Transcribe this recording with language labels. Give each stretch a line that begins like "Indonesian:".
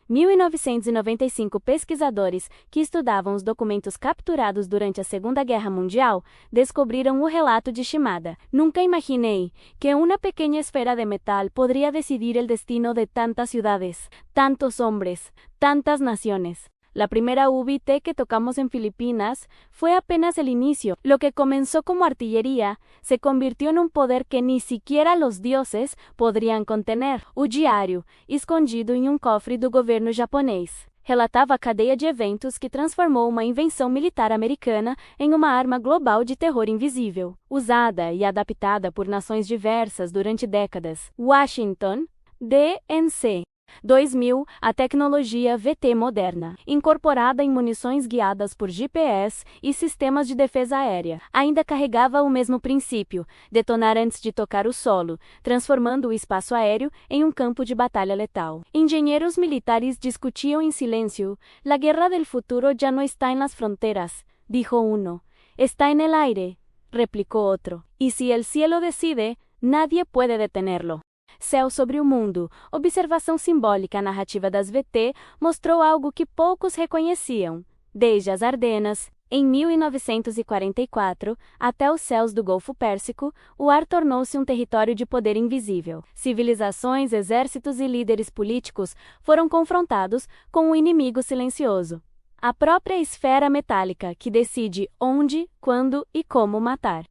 Portuguese: 1995 pesquisadores que estudavam os documentos capturados durante a Segunda Guerra Mundial descobriram o relato de Shimada. "Nunca imaginei que uma pequena esfera de metal poderia decidir o destino de tantas cidades,
Spanish: tantos hombres, tantas naciones. La primera VT que tocamos en Filipinas fue apenas el inicio. Lo que comenzó como artillería se convirtió en un poder que ni siquiera los dioses podrían contener."
Portuguese: O diário, escondido em um cofre do governo japonês, relatava a cadeia de eventos que transformou uma invenção militar americana em uma arma global de terror invisível, usada e adaptada por nações diversas durante décadas. Washington, D.N.C. 2000, a tecnologia VT moderna, incorporada em munições guiadas por GPS e sistemas de defesa aérea, ainda carregava o mesmo princípio: detonar antes de tocar o solo, transformando o espaço aéreo em um campo de batalha letal. Engenheiros militares discutiam em silêncio.
Spanish: "La guerra del futuro ya no está en las fronteras", dijo uno. "Está en el aire", replicó otro. "Y si el cielo decide, nadie puede detenerlo."
Portuguese: Céu sobre o mundo. Observação simbólica. A narrativa das VT mostrou algo que poucos reconheciam. Desde as Ardenas, em 1944, até os céus do Golfo Pérsico, o ar tornou-se um território de poder invisível. Civilizações, exércitos e líderes políticos foram confrontados com um inimigo silencioso: a própria esfera metálica, que decide onde, quando e como matar.